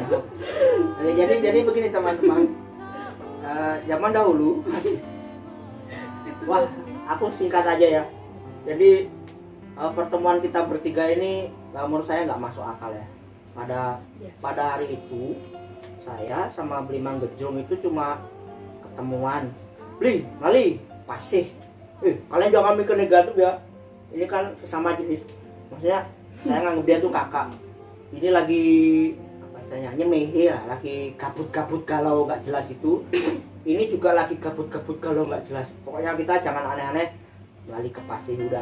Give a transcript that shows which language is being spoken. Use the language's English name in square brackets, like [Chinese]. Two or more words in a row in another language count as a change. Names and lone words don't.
[Indonesian] Oke, jadi begini teman-teman. Zaman dahulu, wah, aku singkat aja ya. Jadi pertemuan kita bertiga ini, menurut saya nggak masuk akal ya. Pada hari itu, saya sama Beli Manggejong itu cuma ketemuan. [Balinese] Beli, Mali, pasih. [Indonesian] Kalian jangan mikir negatif ya. Ini kan sesama jenis. Maksudnya saya nganggap dia tuh kakak. Ini lagi apa istilahnya, nyemehe lah, lagi kabut-kabut kalau nggak jelas gitu. Ini juga lagi kabut-kabut kalau nggak jelas. Pokoknya kita jangan aneh-aneh, balik ke pasih udah.